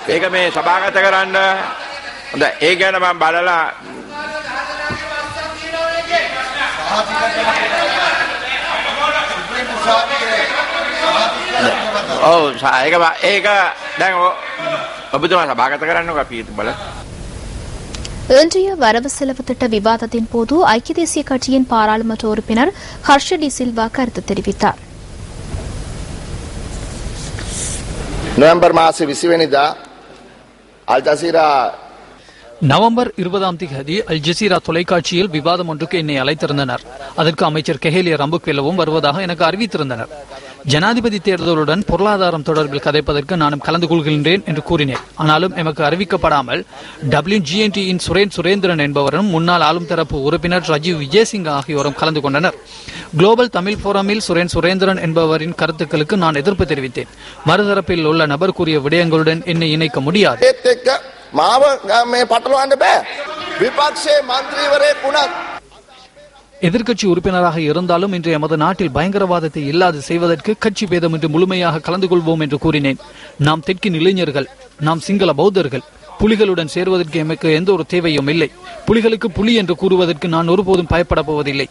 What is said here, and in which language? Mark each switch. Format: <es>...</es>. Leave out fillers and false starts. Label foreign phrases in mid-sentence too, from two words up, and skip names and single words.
<si>ඒක මේ සභාගත කරන්න. හොඳයි. ඒ ගැන මම බලලා ඒක දැන් ඔබතුමා සභාගත කරන්නකෝ අපි බලමු.</si> <ta>இன்றைய வரவு செலவு திட்ட விவாதத்தின் போது ஐக்கிய தேசிய கட்சியின் பாராளுமன்ற உறுப்பினர் ஹர்ஷ டி சில்வா கருத்து தெரிவித்தார். நவம்பர் மாச 20</ta> <si>වෙනිදා අල් ජසීරා</si> <ta>நவம்பர் 20ஆம் தேதி அல் ஜசீரா தொலைக்காட்சியில் விவாதம் ஒன்றுக்கு என்னை அழைத்திருந்தனர். அதற்கு அமைச்சர் கெஹேலிய ரம்புக்வெல்லவும் வருவதாக எனக்கு அறிவித்திருந்தனர். ஜனாதிபதி தேர்தலுடன் பொருளாதாரம் தொடர்பில் கதைப்பதற்கு நானும் கலந்து கொள்கின்றேன் என்று கூறினேன். ஆனாலும் எமக்கு அறிவிக்கப்படாமல் WGNTயின் சுரேந்திரன் என்பவரும் முன்னாள் ஆளும் தரப்பு உறுப்பினர் ரஜீவ் விஜயசிங் ஆகியோரும் கலந்து கொண்டனர். குளோபல் தமிழ் போரமில் சுரேந்திரன் என்பவரின் கருத்துக்களுக்கு நான் எதிர்ப்பு தெரிவித்தேன். மறுதரப்பில் உள்ள நபர் கூறிய விடயங்களுடன் என்னை இணைக்க முடியாது.</ta> <si>මාව මේ පටලවන්න බෑ. විපක්ෂයේ മന്ത്രിවරයෙක් වුණත්</si> <ta>எதிர்க்கட்சி உறுப்பினராக இருந்தாலும் இன்று எமது நாட்டில் பயங்கரவாதத்தை இல்லாது செய்வதற்கு கட்சி பேதம் என்று முழுமையாக கலந்து கொள்வோம் என்று கூறினேன். நாம் தெற்கின் இளைஞர்கள், நாம் சிங்கள பௌத்தர்கள். புலிகளுடன் சேருவதற்கு எமக்கு எந்த ஒரு தேவையும் இல்லை. புலிகளுக்கு புலி என்று கூறுவதற்கு நான் ஒருபோதும் பயப்பட போவதில்லை.</ta>